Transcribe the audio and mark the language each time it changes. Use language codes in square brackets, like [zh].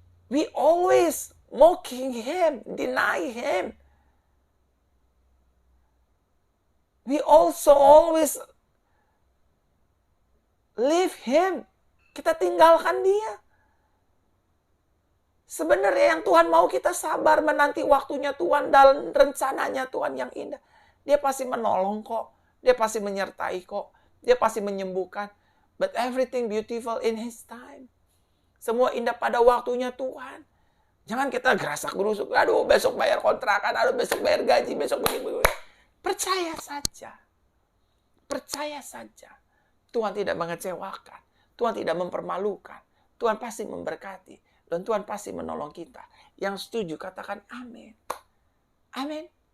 [en] We always mocking Him, deny Him. We also always leave Him. [id] Kita tinggalkan Dia. Sebenarnya yang Tuhan mau kita sabar menanti waktunya Tuhan dan rencananya Tuhan yang indah. Dia pasti menolong kok. Dia pasti menyertai kok. Dia pasti menyembuhkan. [en] But everything beautiful in His time. [id] Semua indah pada waktunya Tuhan. Jangan kita gerasak gerusuk. Aduh, besok bayar kontrakan. Aduh, besok bayar gaji. Besok begini. Percaya saja. Percaya saja. Tuhan tidak mengecewakan. Tuhan tidak mempermalukan. Tuhan pasti memberkati. Dan Tuhan pasti menolong kita. Yang setuju katakan amin. Amin.